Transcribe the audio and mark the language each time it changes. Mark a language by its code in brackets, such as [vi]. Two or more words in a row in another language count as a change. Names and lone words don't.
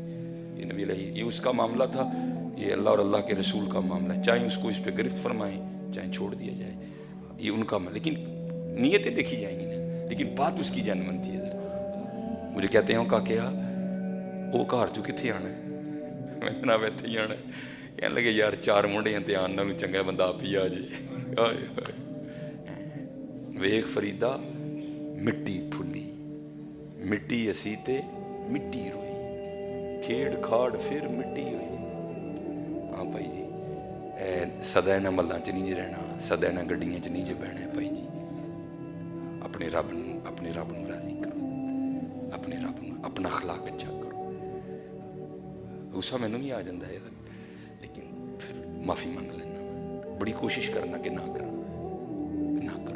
[ur] یہ نبی علیہ، یہ اس کا معاملہ تھا، یہ اللہ اور اللہ کے رسول کا معاملہ ہے، چاہے اس کو اس پہ گرفت فرمائیں چاہے چھوڑ دیا جائے، یہ ان کا، لیکن نیتیں دیکھی جائیں گی نا، لیکن بات اس کی جینون تھی حضرت۔ [pa] مجھے کہتے ہیں کا کیا وہ گھر چوں کتنے آنا ہے؟ میں جناب ایتھے ہی آنا ہے۔ کہنے لگے یار چار منڈیاں تے آن نالوں چنگا بندہ آپ ہی آ جائے۔ ویخ فریدا مٹی پھلی، مٹی اسی تے مٹی روئی، کھیڑ کھاڑ پھر مٹی ہوئی۔ ہاں بھائی جی، سدا انہاں ملاں چ نہیں جے رہنا، سدا انہاں گڈیاں چ نہیں جے بہنا بھائی جی۔ اپنے رب نو راضی کرو، اپنے رب نو، اپنا اخلاق اچھا کرو۔ [ur] غصہ مینوں بھی آ جاتا ہے لیکن پھر معافی مانگ لینا، بڑی کوشش کرنا کہ نہ کرو۔